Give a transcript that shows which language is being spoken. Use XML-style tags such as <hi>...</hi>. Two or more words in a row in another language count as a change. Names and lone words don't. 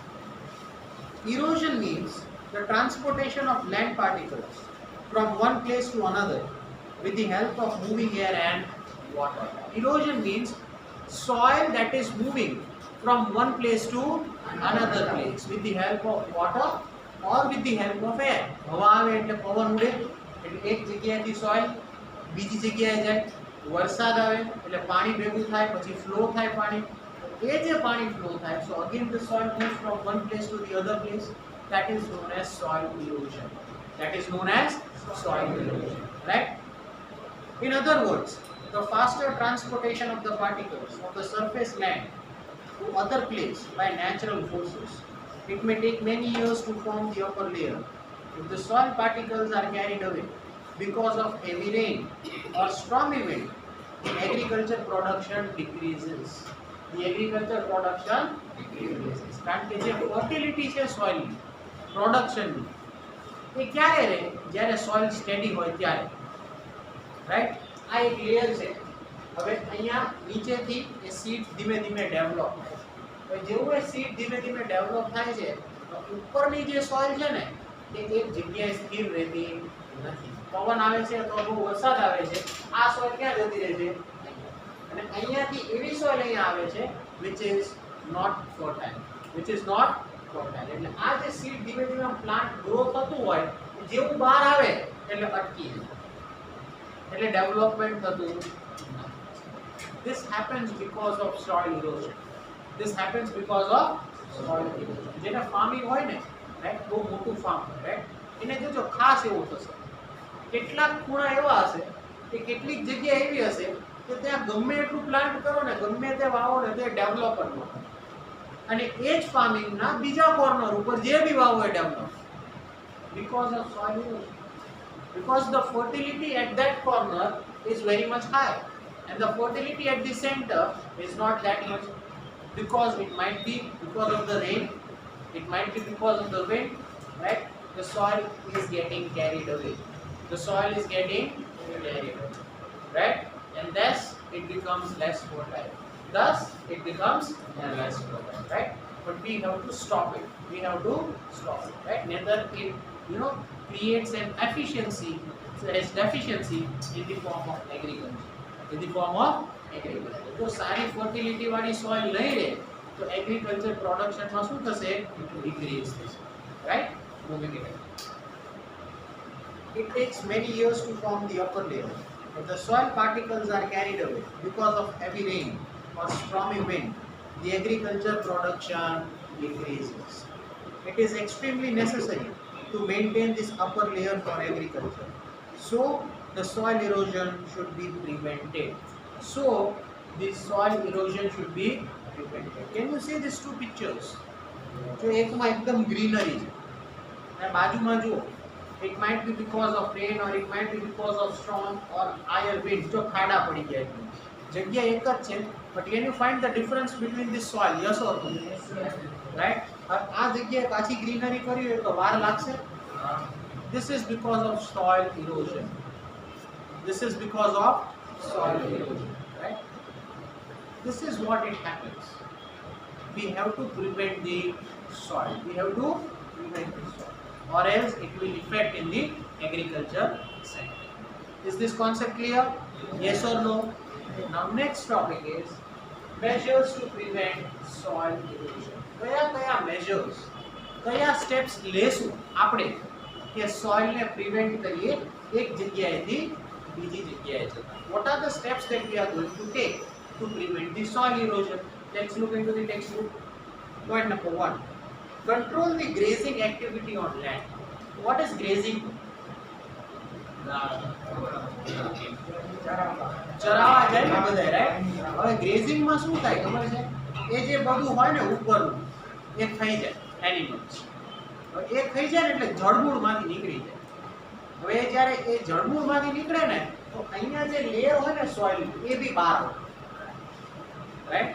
<en>Erosion means the transportation of land particles from one place to another with the help of moving air and water. Erosion means soil that is moving from one place to another place with the help of water or with the help of air.</en> <gu>હવા આવે એટલે પવન ઉડે એટલે એક જગ્યાએથી સોઇલ બીજી જગ્યાએ જાય. વરસાદ આવે એટલે પાણી ભેગું થાય, પછી ફ્લો થાય પાણી. એ જે પાણી ફ્લો થાય,</gu> <en>so again the soil moves from one place to the other place. That is known as soil erosion. That is known as soil erosion, right? In other words, the faster transportation of the particles of the surface land to other place by natural forces. It may take many years to form the upper layer. If the soil particles are carried away because of heavy rain or stormy wind, the agriculture production decreases. The agriculture production decreases.</en> <gu>કારણ કે જે fertility છે soil ની, production ની, એ ક્યારે રહે? જ્યારે</gu> <en>soil steady</en> <gu>હોય ત્યારે, રાઈટ. આ એક લેયર છે. હવે અહીંયા નીચેથી એ સીડ ધીમે ધીમે ડેવલપ થાય. હવે જેવું એ સીડ ધીમે ધીમે ડેવલપ થાય છે તો ઉપરની જે સોઇલ છે ને એ એક જગ્યાએ સ્થિર રહેતી નથી. પવન આવે છે તો બહુ વરસાદ આવે છે, આ સોઇલ ક્યાં જતી રહે છે? અને અહીંયાથી એવી સોઇલ અહીંયા આવે છે</gu> <en>which is not fertile.</en> <gu>એટલે આ જે સીડ ધીમે ધીમે</gu> <en>plant grow</en> <gu>થતું હોય જેવું બહાર આવે એટલે અટકી જાય, એટલે ડેવલપમેન્ટ થતું નથી.</gu> <en>This happens because of soil erosion.</en> <gu>જેને ફાર્મિંગ હોય ને, રાઈટ, બહુ મોટું ફાર્મ હોય, રાઈટ, એને જોજો ખાસ એવું થશે. કેટલાક ખૂણા એવા હશે કે કેટલીક જગ્યા એવી હશે કે ત્યાં ગમે એટલું પ્લાન્ટ કરો ને, ગમે તે વાવો ને, તે ડેવલપ જ ન થાય. અને એ જ ફાર્મિંગના બીજા કોર્નર ઉપર જે બી વાવો એ ડેવલપ,</gu> <en>because of soil erosion. Because the fertility at that corner is very much high and the fertility at the center is not that much, because it might be because of the rain, it might be because of the wind, right? The soil is getting carried away. Right? And thus it becomes less fertile. Right? But we have to stop it. Right? Neither it, creates an deficiency in the form of agriculture.</en> <gu>તો સારી ફર્ટિલિટી વાળી સોઇલ નહીં રહે તો</gu> <en>agriculture productionમાં</en> <gu>શું થશે? ડિક્રીઝ થશે, રાઈટ.</gu> <en>moving it. It takes many years to form the upper layer. If the soil particles are carried away because of heavy rain or stormy wind, the agriculture production decreases. It is extremely necessary to maintain this upper layer for agriculture. So, the soil erosion should be prevented. Can you see these two pictures?</en> <hi>जो एक में एकदम ग्रीनरी है और बाजू में जो</hi> <en>it might be because of rain or it might be because of storm or higher winds</en> <hi>जो खाड़ा पड़ी गया है. जगह एक</hi> <gu>જ છે,</gu> <en>but can you find the difference between this soil? Yes or no? Right?</en> <gu>और આ જગ્યાએ પાછી ગ્રીનરી કરી હોય તો વાર લાગશે.</gu> <en>This is because of soil erosion. Right? This is what it happens. We have to prevent the soil. Or else it will affect in the agriculture sector. Is this concept clear? Yes or no? Now next topic is measures to prevent soil erosion.</en> <gu>કયા measures, કયા steps લેશું આપણે કે soil ને prevent કરીએ એક જગ્યાએથી બીજી જગ્યાએ જતા?</gu> <en>What are the steps that we are going to take to prevent the soil erosion? Let's look into the textbook. Point number 1. Control the grazing activity on land. What is grazing?</en> <gu>ચરાવા જાય ને બધા, રાઈટ? હવે ગ્રેઝિંગ માં શું થાય ખબર છે? એ જે બધું હોય ને ઉપરનું એ ખાઈ જાય એનિમલ્સ. હવે એ ખાઈ જાય ને એટલે જળમૂળમાંથી નીકળી જાય. હવે એ જ્યારે એ જળમૂળમાંથી નીકળે ને તો અહીંયા જે લેયર હોય ને સોઇલ એ બી બહાર આવે, રાઈટ?</gu>